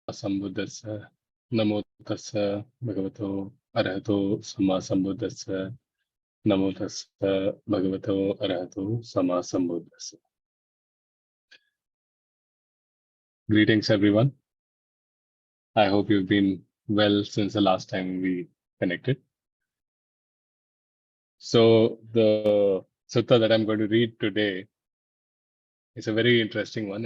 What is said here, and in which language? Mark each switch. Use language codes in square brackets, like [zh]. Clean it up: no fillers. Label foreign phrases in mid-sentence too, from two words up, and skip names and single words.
[pi] sambuddhassa namo tassa bhagavato arahato samma sambuddhassa namo tassa bhagavato arahato samma sambuddhassa. [en] Greetings, everyone. I hope you've been well since the last time we connected. So, the sutta that I'm going to read today is a very interesting one.